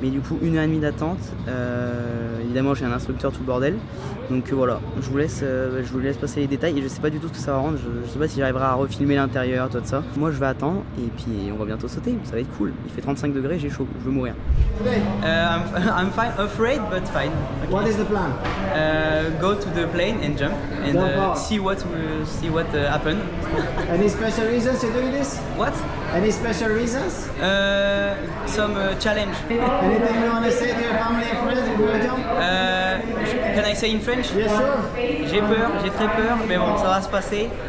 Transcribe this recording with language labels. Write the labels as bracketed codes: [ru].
[fr] Mais du coup 1h30 d'attente. Évidemment j'ai un instructeur tout le bordel. Donc voilà, je vous laisse passer les détails et je sais pas du tout ce que ça va rendre. Je sais pas si j'arriverai à refilmer l'intérieur, tout ça. Moi je vais attendre et puis on va bientôt sauter, ça va être cool. Il fait 35 degrés, j'ai chaud, je veux mourir. [en] I'm fine, afraid but fine. Okay. What is the plan? Go to the plane and jump and see what happen. Any special reasons you're doing this? What? Any special reasons? Some challenge. Anything you want to say to your family and friends before you jump? Can I say in French? Yeah, sure. [fr] J'ai peur, j'ai très peur, mais bon, ça va se passer.